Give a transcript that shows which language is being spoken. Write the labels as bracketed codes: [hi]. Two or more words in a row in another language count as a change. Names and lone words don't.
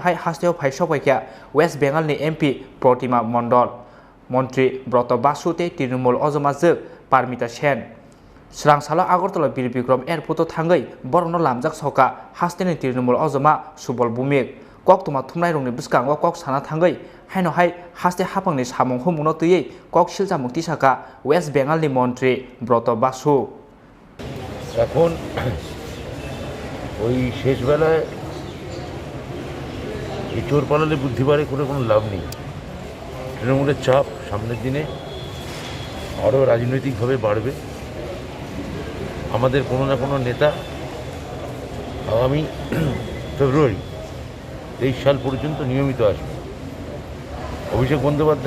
[trp] Hai Hasteo Phaisok paikya West Bengal ni MP Protima Mondol Montri Broto Basu te Trinamool Ojama Juk Parmita Sen Srang Salo Agartala Bir Bikram Airport thangai borokno lamjak soka hasteni Trinamool Ojama Subol Bumik koktoma thumnai rongni buskango kok sana thangai haino hai haste hapangni samung humungno tui kok siljamung tisaka West Bengal ni Montri Broto Basu [bn] এখন ওই শেষ বেলায় এই চোর পালালে বুদ্ধি বাড়ে করে কোনো লাভ নেই তৃণমূলের চাপ সামনের দিনে আরও রাজনৈতিকভাবে বাড়বে আমাদের কোনো না কোনো নেতা আগামী ফেব্রুয়ারি 23 সাল পর্যন্ত নিয়মিত আসবে অভিষেক বন্দ্যোপাধ্যায়